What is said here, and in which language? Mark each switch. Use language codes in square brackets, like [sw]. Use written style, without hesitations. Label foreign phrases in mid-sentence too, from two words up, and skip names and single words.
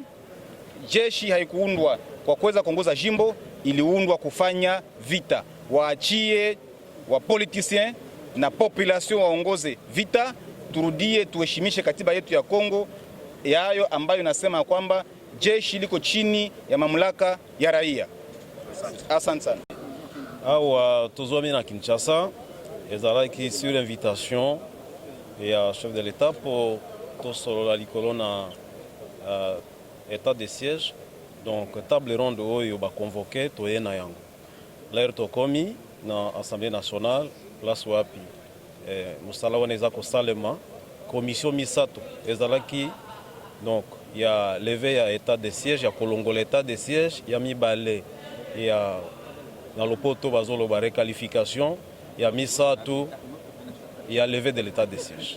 [sw] Jeshi haikuundwa kwa kuweza kuongoza jimbo, iliundwa kufanya vita. Waachie wapolitisien na population waongoze vita. Turudie tuheshimishe katiba yetu ya Kongo yayo ambayo inasema kwamba jeshi liko chini ya mamlaka ya raia. Asante sana. [ln] Awa tozwami na Kinshasa ezalaki [fr] sur invitation [ln] ya [fr] chef de l'État pour [ln] tosolola likolo na [fr] état de siège. [ln] Donc [fr] table ronde [ln] oyo ba convoqué toye na yango. L'air tokomi na [fr] Assemblée nationale [ln] place wapi musala wana eza kosalema commission misato ezalaki donc ya levé ya [fr] état de siège [ln] ya kolongola [fr] état de siège [ln] ya mibale ya na lopoto bazoloba requalification ya misato ya [fr] levé de l'état de siège.